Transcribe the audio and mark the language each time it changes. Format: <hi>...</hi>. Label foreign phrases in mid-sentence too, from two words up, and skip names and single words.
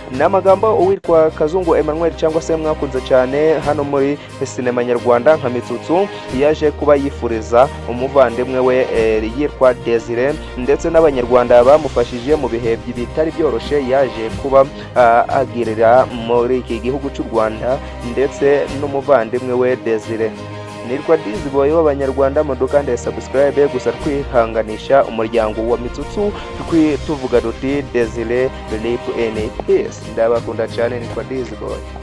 <rw>Ni amagambo uwitwa Kazungu Emmanuel, cyangwa se mwakunze cyane hano muri sinema nyarwanda nka Mitsutsu, yaje kuba yifuriza umuvandimwe we, eh, yitwa Desire, ndetse n'Abanyarwanda bamufashije mu bihe bi-, bitari byoroshye, yaje kuba, ah, agirira muri iki gihugu cy'u Rwanda, ndetse n'umuvandimwe we Desire. Nitwa Dizzy Boy w'Abanyarwanda, mudukande subscribe, gusa twihanganisha umuryango wa Mitsutsu, twi-, tuvuga duti,</rw> <en>"Desire, rip in peace."</en> <rw>Ndabakunda cyane, nitwa Dizzy Boy.</rw>